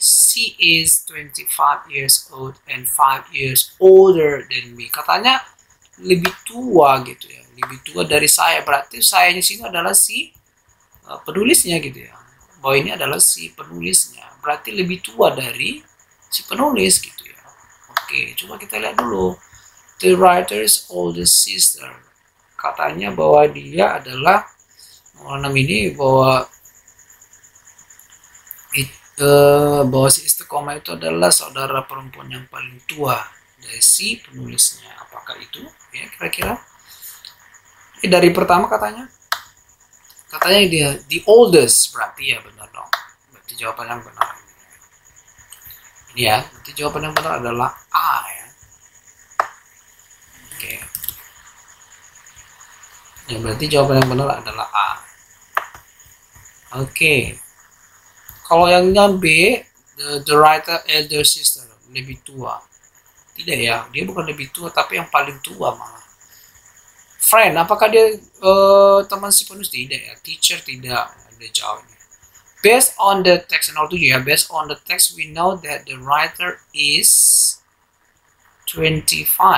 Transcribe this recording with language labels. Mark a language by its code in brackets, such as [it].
[en] She is 25 years old and 5 years older than me. [id] Katanya lebih tua gitu ya. Lebih tua dari saya. Berarti saya di sini adalah si penulisnya gitu ya. Bahwa ini adalah si penulisnya. Berarti lebih tua dari si penulis gitu ya. Oke, coba kita lihat dulu. [en] The writer's oldest sister. [id] Katanya bahwa dia adalah orang ini bahwa si istiqomah itu adalah saudara perempuan yang paling tua dari si penulisnya. Apakah itu ya kira-kira? Dari pertama katanya dia [en] the oldest, [id] berarti ya benar dong. Berarti jawaban yang benar ini ya. Berarti jawaban yang benar adalah A ya. Oke. Ya berarti jawaban yang benar adalah A. Oke. Kalau yang B, [en] the writer elder sister, [id] lebih tua. Tidak ya, dia bukan lebih tua tapi yang paling tua malah. Friend, apakah dia teman si penulis? Tidak ya. Teacher tidak, ada jawabnya. [en] Based on the text 07 ya, based on the text we know that the writer is 25.